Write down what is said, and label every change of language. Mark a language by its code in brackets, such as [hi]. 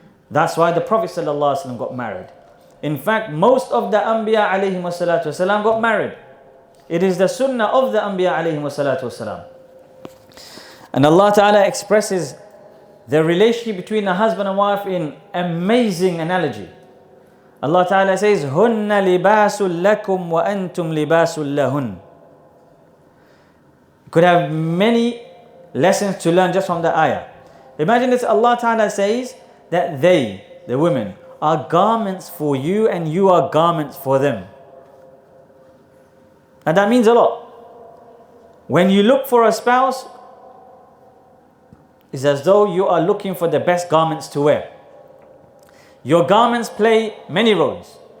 [en] That's why the Prophet ﷺ got married. In fact, most of the Anbiya alayhi wassalatu wasalam got married. It is the sunnah of the Anbiya alayhi wassalatu wasalam. And Allah Ta'ala expresses the relationship between a husband and wife in amazing analogy. Allah Ta'ala says, [ar] هُنَّ لِبَاسٌ لَكُمْ وَأَنْتُمْ لِبَاسٌ لَهُنْ. [en] You could have many lessons to learn just from the ayah. Imagine this, Allah Ta'ala says that they, the women, are garments for you and you are garments for them. And that means a lot. When you look for a spouse, it's as though you are looking for the best garments to wear. Your garments play many roles.